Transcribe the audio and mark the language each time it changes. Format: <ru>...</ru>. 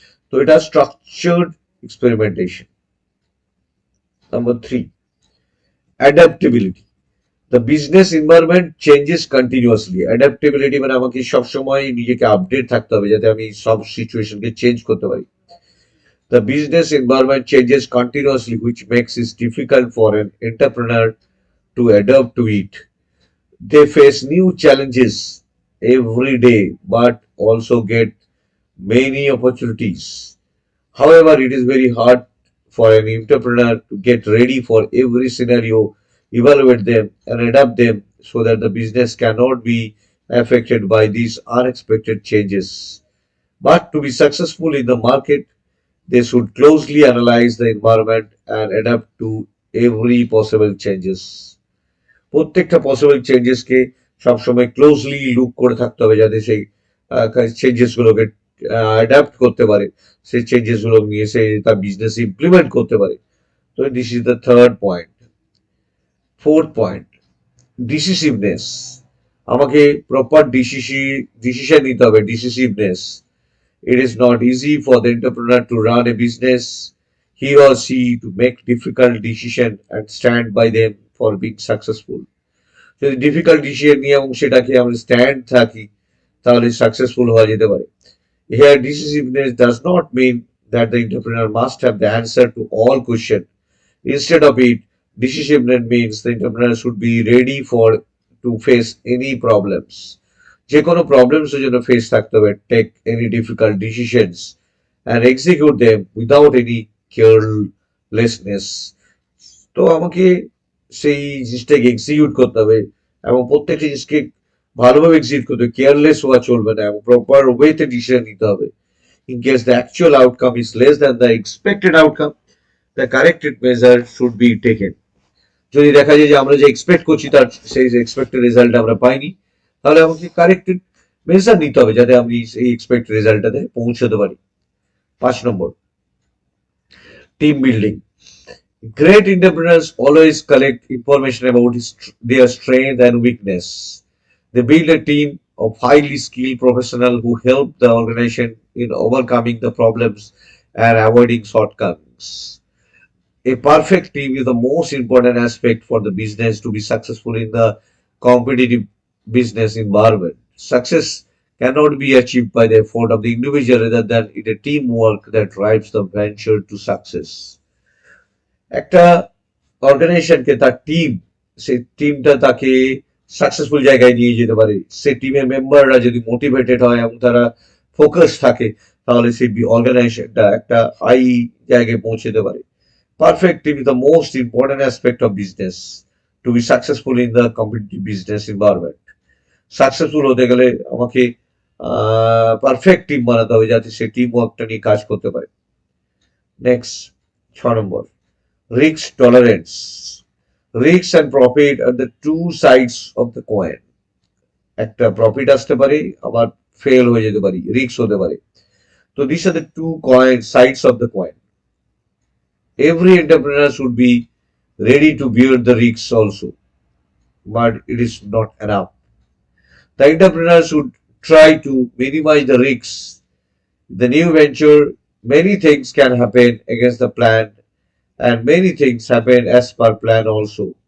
<en>তো এটা structured experimentation. Number three, adaptability. The business environment changes continuously.</en> <bn>Adaptability মানে আমাকে সবসময় নিজেকে আপডেট থাকতে হবে যাতে আমি সব সিচুয়েশনকে চেঞ্জ করতে পারি।</bn> <en>The business environment changes continuously, which makes it difficult for an entrepreneur to adapt to it. They face new challenges every day, but also get many opportunities. However, it is very hard for an entrepreneur to get ready for every scenario, evaluate them, and adapt them so that the business cannot be affected by these unexpected changes. But to be successful in the market, they should closely analyze the environment and adapt to every possible changes.</en> <bn>প্রত্যেকটা possible চেঞ্জেসকে সবসময় closely look করে থাকতে হবে যাতে সেই changes গুলোকে adapt করতে পারে, সেই চেঞ্জেস গুলো নিয়ে সে তার বিজনেস ইমপ্লিমেন্ট করতে পারে।</bn> <en>তো this is the third point. Fourth point, decisiveness.</en> <bn>আমাকে প্রপার ডিসিশন নিতে হবে, ডিসিসিভনেস।</bn> <en>It is not easy for the entrepreneur to run a business, he or she to make difficult decisions and stand by them for being successful.</en> <bn>যদি difficult decision নিয়ে এবং সেটাকে আমরা stand থাকি তাহলে সাকসেসফুল হওয়া যেতে পারে।</bn> <en>Here decisiveness does not mean that the entrepreneur must have the answer to all questions. Instead of it, decisiveness means the entrepreneur should be ready for to face any problems.</en> <bn>যে কোনো problems এর জন্য face থাকতে হবে,</bn> <en>Take any difficult decisions and execute them without any carelessness.</en> <bn>তো আমাকে সেই জিনিসটাকে এক্সিকিউট করতে হবে এবং প্রত্যেকটা জিনিসকে ভালোভাবে এক্সিকিউট করতে হবে, কেয়ারলেস হওয়া চলবে না এবং প্রপার ওয়েতে ডিসিশন নিতে হবে।</bn> <en>In case the actual outcome is less than the expected outcome, the corrected measure should be taken.</en> <bn>যদি দেখা যায় যে আমরা যে এক্সপেক্ট করছি তার সেই এক্সপেক্টেড রেজাল্ট আমরা পাইনি, তাহলে আমাকে কারেক্টেড মেজার নিতে হবে যাতে আমি সেই এক্সপেক্টেড রেজাল্টটাতে পৌঁছতে পারি।</bn> <en>5 নম্বর, team building. Great entrepreneurs always collect information about their strength and weakness. They build a team of highly skilled professionals who help the organization in overcoming the problems and avoiding shortcomings. A perfect team is the most important aspect for the business to be successful in the competitive business environment. Success cannot be achieved by the effort of the individual rather than in a teamwork that drives the venture to success.</en> <bn>একটা অর্গানাইজেশনকে তার team, সেই টিমটা তাকে successful জায়গায় নিয়ে যেতে পারে। সে টিমের মেম্বাররা যদি মোটিভেটেড হয় এবং তারা ফোকাস থাকে তাহলে সেই অর্গানাইজেশনটা একটা হাই জায়গায় পৌঁছতে পারে।</bn> <en>Perfect team is the most important aspect of business to be successful in the competitive business environment.</en> <bn>Successful হতে গেলে আমাকে পারফেক্ট টিম বানাতে হবে যাতে সে টিম ওয়ার্কটা নিয়ে কাজ করতে পারে।</bn> <en>Next 6 নম্বর, risk tolerance. Risk and profit are the two sides of the coin.</en> <bn>একটা প্রফিট আসতে পারে আবার ফেল হয়ে যেতে পারে, রিস্ক হতে পারে।</bn> <en>তো these are the two sides of the coin. Every entrepreneur should be ready to bear the risks also, but it is not enough. The entrepreneur should try to minimize the risks. The new venture, many things can happen against the plan and many things happen as per plan also.</en>